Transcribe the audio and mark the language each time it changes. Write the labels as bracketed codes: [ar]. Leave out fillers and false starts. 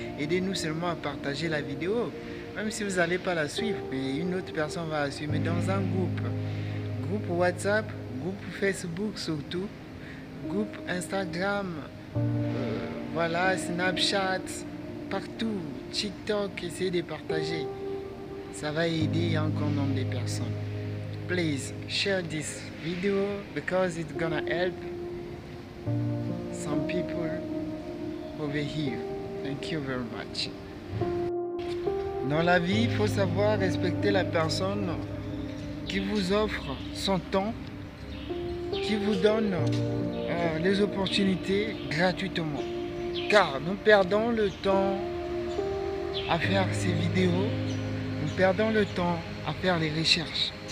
[fr] Aidez-nous seulement à partager la vidéo, même si vous n'allez pas la suivre, mais une autre personne va la suivre, mais dans un groupe WhatsApp, groupe Facebook surtout, groupe Instagram, voilà, Snapchat, partout, TikTok, essayez de partager. Ça va aider un grand nombre de personnes. [en] Please share this video because it's gonna help some people over here. Thank you very much. [fr] Dans la vie, il faut savoir respecter la personne qui vous offre son temps, qui vous donne les opportunités gratuitement. Car nous perdons le temps à faire ces vidéos, nous perdons le temps à faire les recherches.